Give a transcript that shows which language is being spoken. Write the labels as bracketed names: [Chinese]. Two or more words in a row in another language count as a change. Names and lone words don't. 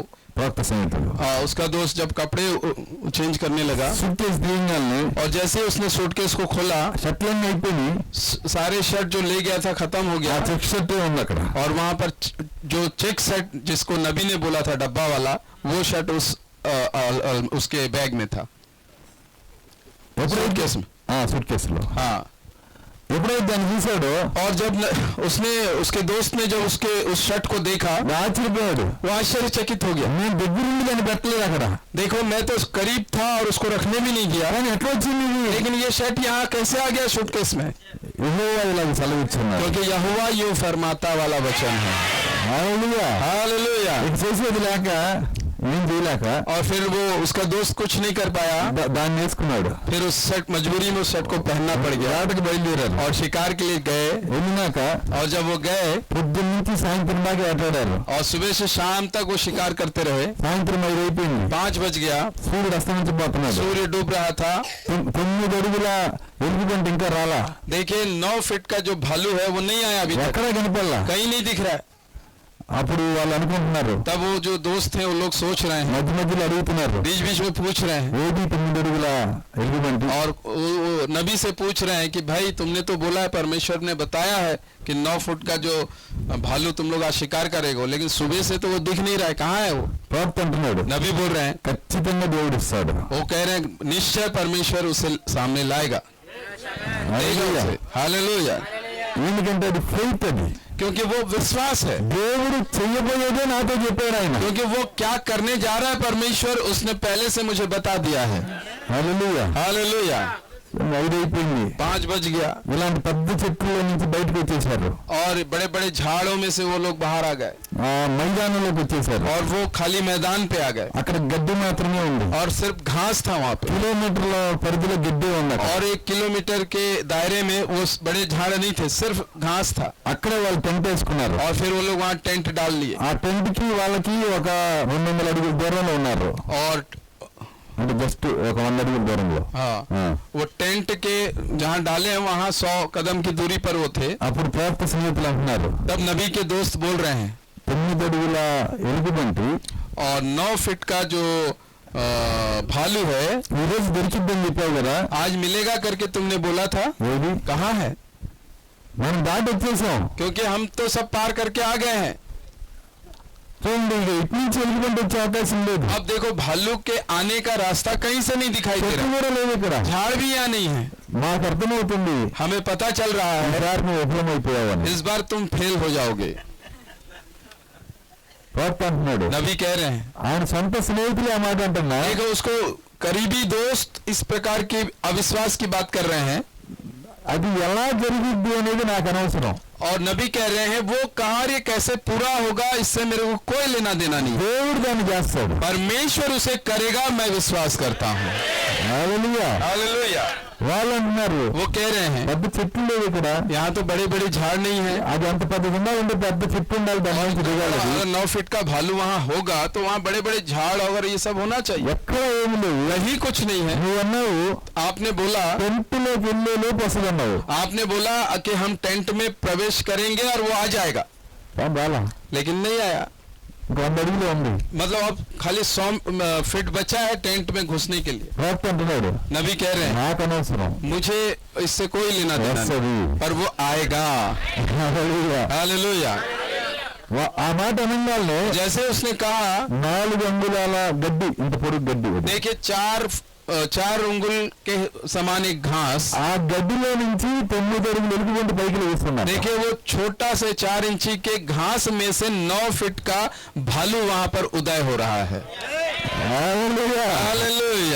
[Telugu] ప్రవక్త స్నేహితుడు [Hindi] उसका दोस्त जब कपड़े चेंज करने लगा [Telugu] సూట్ కేసు దిగంగానే [Hindi] और जैसे उसने सूटकेस को खोला [Telugu] షర్ట్లన్నీ అయిపోయి [Hindi] सारे शर्ट जो ले गया था खत्म हो ఆ गया. [Telugu] చెక్ షర్ట్ ఉంది అక్కడ. [Hindi] और वहां पर जो चेक सेट जिसको नबी ने बोला था डब्बा वाला वो शर्ट उसके बैग में था, सूटकेस में. [Telugu] సూట్ కేసులో [Hindi] हाँ. [Telugu] ఎప్పుడైతే దాన్ని చూసాడో [Hindi] और जब उसने उसके दोस्त ने जब उसके उस शर्ट को देखा [Telugu] ఆశ్చర్యపోయాడు. [Hindi] वो आश्चर्यचकित हो गया. [Telugu] నేను దగ్గరుండి దాన్ని పెట్టలేదు అక్కడ, [Hindi] देखो मैं तो करीब था और उसको रखने भी नहीं गया, [Telugu] కానీ ఎట్లా వచ్చింది ఇది? [Hindi] लेकिन ये शर्ट यहाँ कैसे आ गया सूटकेस में? [Telugu] యెహోవా ఇలాగ సెలవిచ్చున్నాడు. [Hindi] क्योंकि यहोवा यूं फरमाता वाला वचन है. [Telugu] హల్లెలూయా. [Hindi] हालेलुया. [Telugu] ఇక చేసేది లేక ఏం చేయలేక [Hindi] और फिर वो उसका दोस्त कुछ नहीं कर पाया, [Telugu] దాన్ని వేసుకున్నాడు. [Hindi] फिर उस शर्ट मजबूरी में उस शर्ट को पहनना पड़ गया [Telugu] వేటకి బయలుదేరారు. [Hindi] और शिकार के लिए गए. [Telugu] వెళ్ళినాక [Hindi] और जब वो गए [Telugu] పొద్దున్న నుంచి సాయంత్రం దాకా వేటాడారు. [Hindi] और सुबह से शाम तक वो शिकार करते रहे. [Telugu] సాయంత్రం 5 అయిపోయింది. [Hindi] 5 बज गया, [Telugu] సూర్యుడు అస్తమించిపోతున్నాడు. [Hindi] सूर्य डूब रहा था. [Telugu] 9 అడుగుల ఎలుగుబంటి ఇంకా రాలా. [Hindi] देखिए 9 फीट का जो भालू है वो नहीं आया अभी तक, [Telugu] ఎక్కడా కనపడలా. [Hindi] कहीं नहीं दिख रहा है. [Telugu] అప్పుడు వాళ్ళు అనుకుంటున్నారు, [Hindi] तब वो जो दोस्त हैं वो लोग सोच रहे हैं, [Telugu] మధ్య మధ్యలో అడుగుతున్నారు, [Hindi] बीच बीच में पूछ रहे हैं, [Telugu] ఏది 9 అడుగుల ఎలుగుబంటి? [Hindi] और वो नबी से पूछ रहे हैं कि भाई तुमने तो बोला है, परमेश्वर ने बताया है कि 9 फुट का जो भालू तुम लोग आज शिकार करेगा, लेकिन सुबह से तो वो दिख नहीं रहा है, कहाँ है वो? [Telugu] ప్రవక్త అంటున్నాడు, [Hindi] नबी बोल रहे हैं, [Telugu] ఖచ్చితంగా దేవుడు ఇస్తాడు. [Hindi] वो कह रहे हैं निश्चय परमेश्वर उसे सामने लाएगा. हालेलुया. [Telugu] ఎందుకంటే అది ఫెయిత్, అది [Hindi] क्योंकि वो विश्वास है, [Telugu] దేవుడు చెయ్యబోయేదే నాతో చెప్పాడు ఆయన. [Hindi] क्योंकि वो क्या करने जा रहा है परमेश्वर उसने पहले से मुझे बता दिया है. [Telugu] హల్లెలూయా. [Hindi] हालेलुया. [Telugu] 5 అయిపోయింది, [Hindi] 5 बज गया [Telugu] ఇలాంటి పెద్ద చెట్ల నుంచి బయటకు వచ్చేసారు, [Hindi] और बड़े बड़े झाड़ों में से वो लोग बाहर आ गए [Telugu] ఆ మైదానంలోకి వచ్చేసారు. [Hindi] और वो खाली मैदान पे आ गए [Telugu] అక్కడ గడ్డి మాత్రమే ఉంది, [Hindi] और सिर्फ घास था वहाँ पे, [Telugu] కిలోమీటర్ల పరిధిలో గడ్డి ఉంది అక్కడ. [Hindi] और 1 किलोमीटर के दायरे में वो बड़े झाड़ नहीं थे, सिर्फ घास था. [Telugu] అక్కడే వాళ్ళు టెంట్ వేసుకున్నారు. [Hindi] और फिर वो लोग वहाँ टेंट डाल लिए [Telugu] ఆ టెంట్ కి వాళ్ళకి ఒక 200 అడుగుల దూరంలో ఉన్నారు, [Hindi] और [Telugu] అంటే జస్ట్ ఒక 100 అడుగుల దూరంలో. [Hindi] हाँ ఆ. वो टेंट के जहाँ डाले हैं वहाँ 100 कदम की दूरी पर वो थे. [Telugu] అప్పుడు ప్రవక్త స్నేహితులు అంటున్నారు, [Hindi] तब नबी के दोस्त बोल रहे हैं [Telugu] 9 అడుగుల ఎలుగుబంటి [Hindi] और 9 फीट का जो भालू है [Telugu] ఈ రోజు దొరికిద్దని చెప్పావు కదా, [Hindi] आज मिलेगा करके तुमने बोला था, [Telugu] ఏది? [Hindi] कहाँ है? [Telugu] మనం దాటి వచ్చేసాం. [Hindi] क्योंकि हम तो सब पार करके आ गए हैं. [Telugu] చూడండి, ఇక ఇటు నుంచి ఎలుగుబంటి వచ్చే అవకాశం లేదు, [Hindi] अब देखो भालू के आने का रास्ता कहीं से नहीं दिखाई दे [Telugu] చెట్టు [Hindi] रहा, [Telugu] కూడా లేదు ఇక్కడ. [Hindi] झाड़ भी यहाँ नहीं है. [Telugu] మాకు అర్థమవుతుంది, [Hindi] हमें पता चल रहा है [Telugu] ఈసారి నువ్వు విఫలమైపోయావని. [Hindi] इस बार तुम फेल हो जाओगे. [Telugu] ప్రవక్త అంటున్నాడు, [Hindi] नबी कह रहे हैं, [Telugu] ఆయన సొంత స్నేహితులు ఆ మాట అంటున్నా, [Hindi] देखो उसको करीबी दोस्त इस प्रकार के अविश्वास की बात कर रहे हैं, [Telugu] అది ఎలా జరిగిద్ది అనేది నాకు అనవసరం, [Hindi] और नबी कह रहे हैं वो कार्य कैसे पूरा होगा इससे मेरे को कोई लेना देना नहीं, [Telugu] దేవుడు దాన్ని చేస్తాడు. [Hindi] परमेश्वर उसे करेगा, मैं विश्वास करता हूँ. [Telugu] హల్లెలూయా. [Hindi] हालेलुया. [Telugu] వాళ్ళు అంటున్నారు, [Hindi] वो कह रहे हैं [Telugu] పెద్ద చెట్లు లేవు ఇక్కడ, [Hindi] यहाँ तो बड़े बड़े झाड़ नहीं है, [Telugu] అది అంత పెద్దది ఉండాలంటే పెద్ద చెట్టు ఉండాలి, దాని నుంచి దిగాలి. [Hindi] अगर 9 फीट का भालू वहाँ होगा तो वहाँ बड़े बड़े झाड़ और ये सब होना चाहिए, [Telugu] ఎక్కడ ఏమి లేవు. [Hindi] वही कुछ नहीं है. [Telugu] నువ్వు అన్నావు [Hindi] आपने बोला [Telugu] టెంట్లోకి వెళ్ళే లోపు వస్తుందన్నావు, [Hindi] आपने बोला कि हम टेंट में प्रवेश करेंगे और वो आ जाएगा, [Telugu] రాలా, [Hindi] लेकिन नहीं आया. [Telugu] ఇంక 100 అడుగులు ఉంది. [Hindi] मतलब अब खाली 100 फीट बचा है टेंट में घुसने के लिए. [Telugu] ప్రవక్త అంటున్నాడు, [Hindi] नबी कह रहे हैं [Telugu] నాకు అనవసరం, [Hindi] मुझे इससे कोई लेना देना नहीं, [Telugu] వస్తుంది. [Hindi] पर वो आएगा. [Telugu] హల్లెలూయా. [Hindi] हालेलुया. [Telugu] ఆ మాట అనగానే [Hindi] जैसे उसने कहा, [Telugu] 4 అంగుళాల గడ్డి, ఇంత పొడుగు గడ్డి అది. [Hindi] देखिए 4 उंगल के समान एक घास, [Telugu] ఆ గడ్డిలో నుంచి 9 అడుగులు ఎలుగుబంటి పైకి లేస్తున్నాడు. [Hindi] देखिए वो छोटा से 4 इंची के घास में से 9 फीट का भालू वहां पर उदय हो रहा है. [Telugu] హల్లెలూయా. [Hindi] हालेलुया.